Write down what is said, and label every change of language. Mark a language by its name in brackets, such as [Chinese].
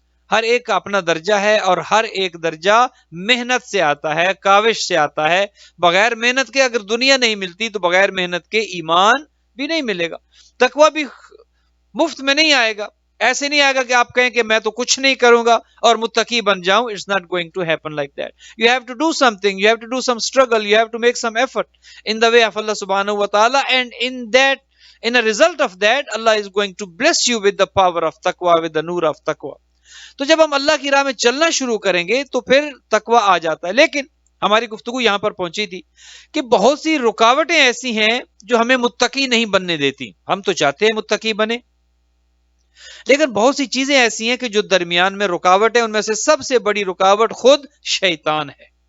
[Urdu] ہر ایک کا اپنا درجہ ہے، اور ہر ایک درجہ محنت سے آتا ہے، کاوش سے آتا ہے. بغیر محنت کے اگر دنیا نہیں ملتی تو بغیر محنت کے ایمان بھی نہیں ملے گا. تقوی بھی مفت میں نہیں آئے گا. ایسے نہیں آئے گا کہ آپ کہیں کہ میں تو کچھ نہیں کروں گا اور متقی بن جاؤں. [English] It's not going to happen like that. You have to do something, you have to do some struggle, you have to make some effort in the way of Allah subhanahu wa ta'ala, and in a result of that Allah is going to bless you with the power of taqwa, with the nur of taqwa. [Urdu] تو جب ہم اللہ کی راہ میں چلنا شروع کریں گے تو پھر تقوی آ جاتا ہے. لیکن ہماری گفتگو یہاں پر پہنچی تھی کہ بہت سی رکاوٹیں ایسی ہیں جو ہمیں متقی نہیں بننے دیتی. ہم تو چاہتے ہیں متقی بنے, لیکن بہت سی چیزیں ایسی ہیں کہ جو درمیان میں رکاوٹ ہے. ان میں سے سب سے بڑی رکاوٹ خود شیطان ہے.